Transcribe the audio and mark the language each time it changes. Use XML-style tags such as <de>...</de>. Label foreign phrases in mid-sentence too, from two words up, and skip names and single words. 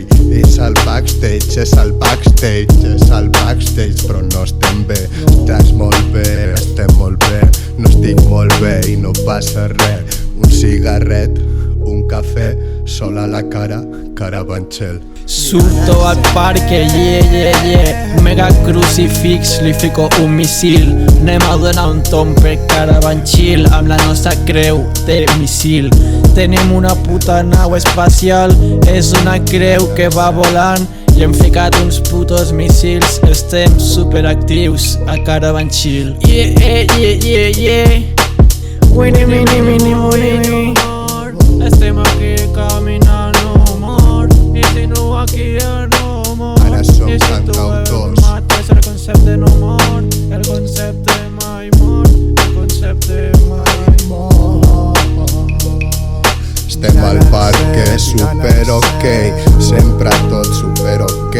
<ca>És el backstage, és el backstage, és el backstage, però no estem bé. Estàs molt bé, estem molt bé, no estic molt bé i no passa res. Un cigarret, un cafè, sol a la cara, Carabanchel. Surto al parque,</ca> <en>yeah, yeah, yeah.</en> <ca>Mega crucifix, li fico un missil. Anem a donar un tomb per Carabanchel amb la nostra creu de missil. Tenim una puta nau espacial, és una creu que va volant i hem ficat uns putos missils. Estem superactius a Carabanchel.</ca> <en>Yeah, yeah, yeah, yeah. Winnie, mini, mini, mini.</en> <ca>Estem aquí caminant no mort. I si no aquí ja no mort. Ara som cantautors. És el concepte no mort, el concepte mai mort, el concepte mai mort. Estem al parc, super ok, sempre tot super ok.</ca>